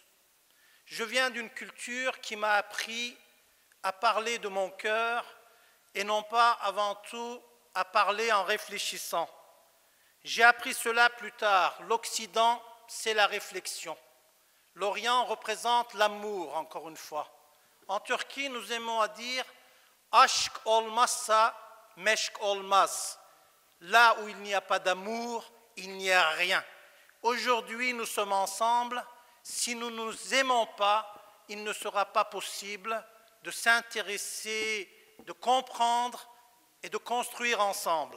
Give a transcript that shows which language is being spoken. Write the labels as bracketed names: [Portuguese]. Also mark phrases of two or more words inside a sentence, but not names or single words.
[French] Je viens d'une culture qui m'a appris à parler de mon cœur et non pas avant tout à parler en réfléchissant. J'ai appris cela plus tard. L'Occident, c'est la réflexion. L'Orient représente l'amour, encore une fois. En Turquie, nous aimons à dire « [Turkish] Aşk olmazsa meşk olmaz ». [French] Là où il n'y a pas d'amour, il n'y a rien. Aujourd'hui, nous sommes ensemble. Si nous ne nous aimons pas, il ne sera pas possible de s'intéresser, de comprendre et de construire ensemble.